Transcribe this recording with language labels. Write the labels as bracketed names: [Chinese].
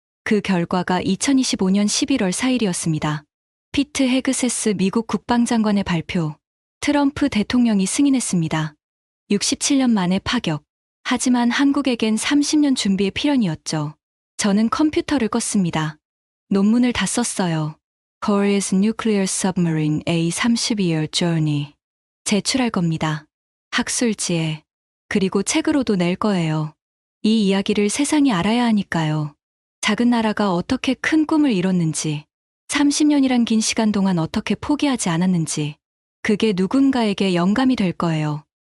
[Korean] 그 결과가 2025년 11월 4일이었습니다. 피트 헤그세스 미국 국방장관의 발표. 트럼프 대통령이 승인했습니다. 67년 만에 파격. 하지만 한국에겐 30년 준비의 필연이었죠. 저는 컴퓨터를 껐습니다. 논문을 다 썼어요. [English] Korea's Nuclear Submarine A 30-year Journey. [Korean] 제출할 겁니다. 학술지에. 그리고 책으로도 낼 거예요. 이 이야기를 세상이 알아야 하니까요. 작은 나라가 어떻게 큰 꿈을 이뤘는지, 30년이란 긴 시간 동안 어떻게 포기하지 않았는지, 그게 누군가에게 영감이 될 거예요.